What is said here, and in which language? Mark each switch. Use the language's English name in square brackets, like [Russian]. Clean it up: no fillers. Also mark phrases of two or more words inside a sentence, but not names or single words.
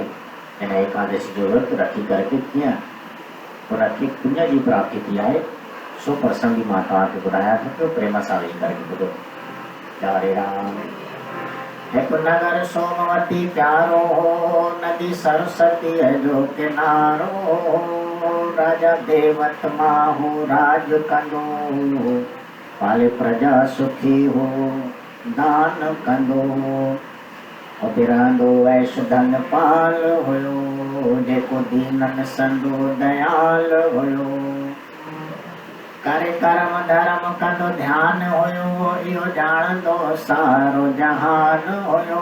[Sindhi] हिन एकादशी जो विर्त रखी करके कीअं उनखे पुण्य जी प्राप्ति थी आहे, सो प्रसंग भी मां तव्हांखे ॿुधायां थो पियो, प्रेम सां वेही करके ॿुधो। हरे राम। एक नगर सोमवती प्यारो हो, नदी सरस्वती है जो किनारो, राजा देवत माहू राज कंदो, पाले प्रजा सुखी हो दान कंदो। उते रहंदो ऐश धन पाल हुयो, जेको दीनन संदो दयाल हुयो। करे कर्म धर्म कंदो ध्यान हुयो, इहो ॼाणंदो सारो जहान हुयो।